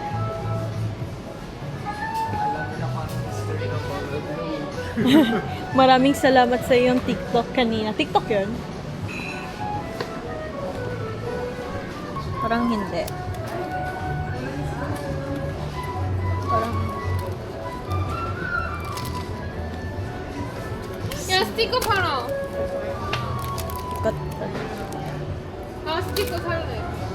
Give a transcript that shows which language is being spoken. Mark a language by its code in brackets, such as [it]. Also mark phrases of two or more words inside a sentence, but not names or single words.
[tl] Maraming salamat sa iyong TikTok kanina. TikTok yun? Parang hindi. Parang... [ja] いやスティックパロ [tl] Kat... [ja] あスティックパロね